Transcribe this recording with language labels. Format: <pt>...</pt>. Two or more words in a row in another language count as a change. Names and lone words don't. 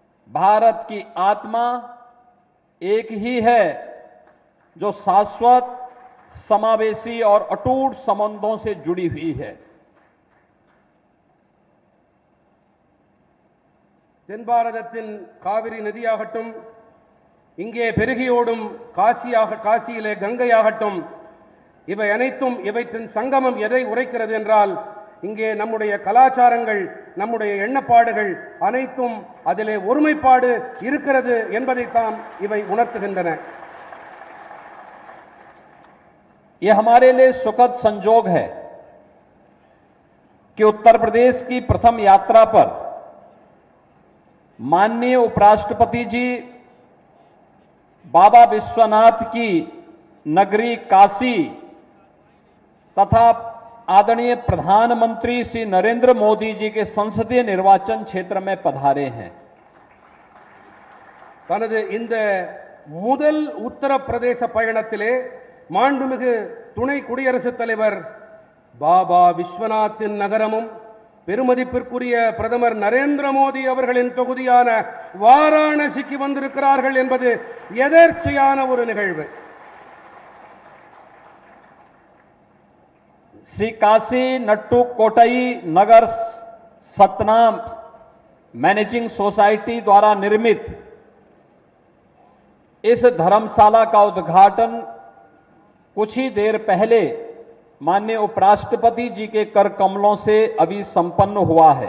<hi>भारत की आत्मा एक ही है जो शाश्वत समावेशी और अटूट संबंधों से जुड़ी हुई है।</hi> <ta>தென் பாரதத்தின் காவிரி நதியாகட்டும், இங்கே பெருகி ஓடும் காசியிலே கங்கையாகட்டும், இவை அனைத்தும் இவற்றின் சங்கமம் எதை உரைக்கிறது என்றால், இங்கே நம்முடைய கலாச்சாரங்கள், நம்முடைய எண்ணப்பாடுகள் அனைத்தும் அதிலே ஒருமைப்பாடு இருக்கிறது என்பதைத்தான் இவை உணர்த்துகின்றன.</ta> <hi>यह हमारे लिए सुखद संजोग है कि उत्तर प्रदेश की प्रथम यात्रा पर माननीय उपराष्ट्रपति जी बाबा विश्वनाथ की नगरी काशी तथा आदरणीय प्रधानमंत्री श्री नरेंद्र मोदी जी के संसदीय निर्वाचन क्षेत्र में पधारे हैं।</hi> <ta>தனது இந்த முதல் உத்தரப்பிரதேச பயணத்திலே மாண்புமிகு துணை குடியரசுத் தலைவர் பாபா விஸ்வநாத்தின் நகரமும் பெருமதிப்பிற்குரிய பிரதமர் நரேந்திர மோடி அவர்களின் தொகுதியான வாராணசிக்கு வந்திருக்கிறார்கள் என்பது எதேர்ச்சையான ஒரு நிகழ்வு.</ta> <hi>श्री काशी नट्टू कोटई नगर सतनाम मैनेजिंग सोसाइटी द्वारा निर्मित इस धर्मशाला का उद्घाटन कुछ ही देर पहले माननीय उपराष्ट्रपति जी के कर कमलों से अभी संपन्न हुआ है।</hi>